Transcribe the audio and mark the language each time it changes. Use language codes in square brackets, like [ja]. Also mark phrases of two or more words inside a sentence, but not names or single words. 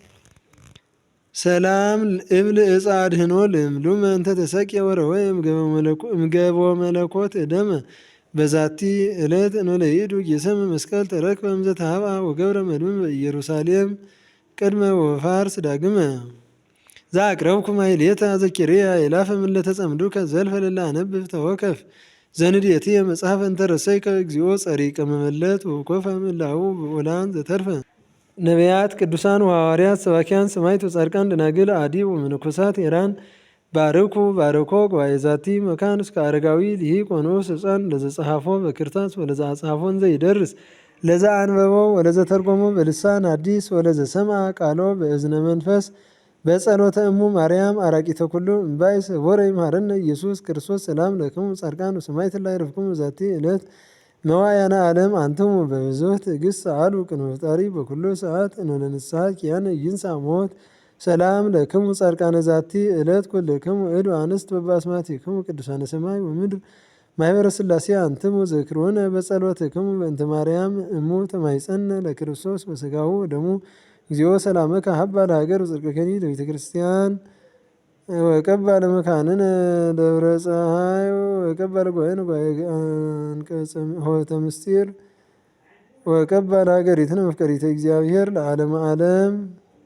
[gez] ሰላም እብል ዕፀ አድኅኖ ልምሉመ እንተ ተሰቅየ ወረወየ እምገቦ መለኮት እደመ በዛቲ ዕለት እንበለ ይእዱ ጌሰመ መስቀል ተረክበ እምዘ ተሃብአ ወገብረ መድኅን በኢየሩሳሌም ቅድመ ወፋርስ ዳግመ ዘአቅረብኩ ማሕሌተ አዘኪርየ አእላፈ እምእለ ተጸምዱከ ዘልፈ ለለ አነብብ ተወከፍ ዘንዴትየ መጽሐፈ እንተ ረሰይከ እግዚኦ ጸሪቀ መመለት ወኮፈ እምእላሁ ብዑላን ዘተርፈ ነቢያት ቅዱሳን ወሐዋርያት ሰባኪያን ሰማዕታት ወጻድቃን ደናግል አዲ ወመነኮሳት ሄራን ባርኩ ባርኮ ጉባኤ ዛቲ መካን እስከ አረጋዊ ሊሂቅ ወንዑስ ሕፃን ለዘጸሐፎ በክርታስ ወለዘ አጽሐፎን ዘይደርስ ለዛ አንበቦ ወለዘ ተርጎሞ በልሳን አዲስ ወለዘ ሰምዐ ቃሎ በእዝነ መንፈስ በጸሎተ እሙ ማርያም አራቂተ ኩሉ እምባይስ ወረ ይምሃረነ ኢየሱስ ክርስቶስ ሰላም ለክሙ ጻድቃን ወሰማዕት ላይ ረፍክሙ ዛቲ ዕለት መዋያነ ዓለም አንትሙ በብዙሕ ትዕግስት ሰአሉ ቅድመ ፈጣሪ በኩሉ ሰዓት እንበለ ንስሐ ኪያነ ይንሣእ ሞት ሰላም ለክሙ ጻድቃነ ዛቲ ዕለት ኩልክሙ እድ አንስት በበአስማቲክሙ ቅዱሳነ ሰማይ ወምድር ማኅበረ ሥላሴ አንትሙ ዘክሩነ በጸሎትክሙ በእንተ ማርያም እሙ ተማይጸነ ለክርስቶስ በሥጋሁ ወደሙ እግዚኦ ሰላመከ ሀባ ለሀገር ወጽድቅከኒ ለቤተ ክርስቲያን ወቀባ ለመካንነ ደብረ ፀሐይ ወቀባ ለጓየነ አንቀጸ ሆተ ምስጢር ወቀባ ለሀገሪትነ መፍቀሪተ እግዚአብሔር ለዓለመ ዓለም